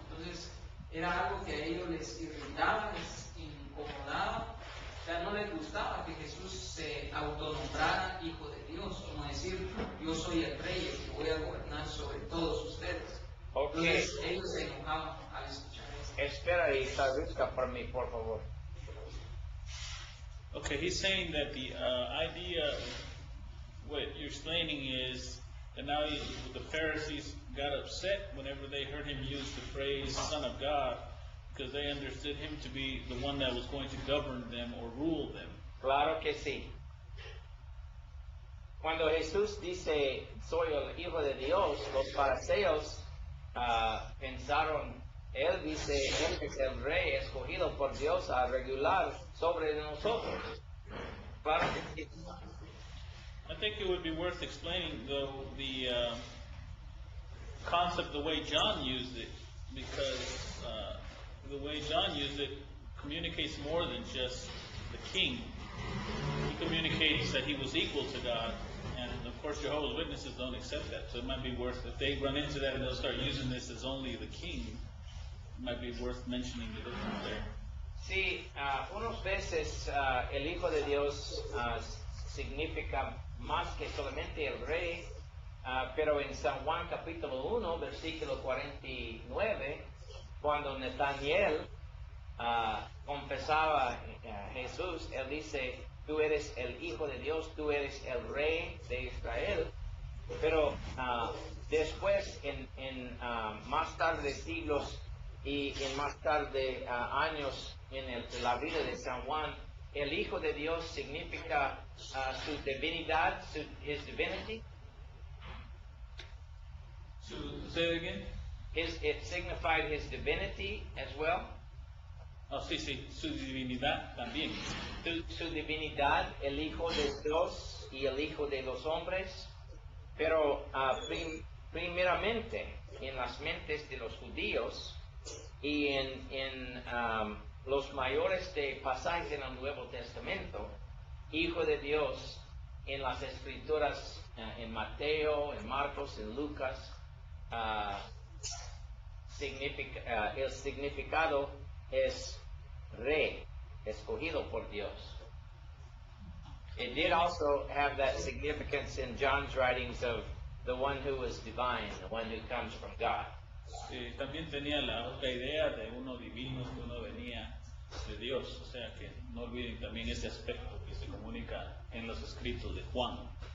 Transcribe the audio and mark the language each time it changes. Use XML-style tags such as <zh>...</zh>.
<es>Entonces era algo que a ellos les irritaba, les incomodaba. O sea, no les gustaba que Jesús se autonombrara Hijo de Dios, como decir, yo soy el Rey, el que voy a gobernar sobre todos ustedes. Okay. Entonces ellos se enojaban al escuchar esto. Espera y traduzca por mí, por favor.</es> <en>Okay, he's saying that the idea, what you're explaining is that now the Pharisees got upset whenever they heard him use the phrase Son of God, because they understood him to be the one that was going to govern them or rule them.</en> <es>Claro que sí. Cuando Jesús dice, soy el Hijo de Dios, los fariseos pensaron, Él dice, Él es el Rey escogido por Dios a regular sobre nosotros. Claro que sí.</es> <en>I think it would be worth explaining, though, the concept the way John used it, because the way John used it communicates more than just the king. He communicates that he was equal to God, and of course Jehovah's Witnesses don't accept that, so it might be worth, if they run into that and they'll start using this as only the king, it might be worth mentioning the difference there.</en> <es>Sí, unas veces el Hijo de Dios significa más que solamente el Rey, pero en San Juan capítulo 1, versículo 49, cuando Nataniel confesaba a Jesús, él dice, tú eres el Hijo de Dios, tú eres el Rey de Israel. Pero después, en más tarde siglos y en más tarde años en la vida de San Juan, el Hijo de Dios significa su divinidad,</es> <en>his divinity. Say it again? It signified his divinity as well.</en> <es>Oh, sí, su divinidad también. Su divinidad, el Hijo de Dios y el Hijo de los hombres. Pero primeramente en las mentes de los judíos y en los mayores de pasajes en el Nuevo Testamento, Hijo de Dios en las Escrituras, en Mateo, en Marcos, en Lucas, el significado es Rey, escogido por Dios.</es> <en>It did also have that significance in John's writings of the one who is divine, the one who comes from God.</en> <es>También tenía la otra idea de uno divino, que uno venía de Dios, o sea que no olviden también ese aspecto que se comunica en los escritos de Juan.</es>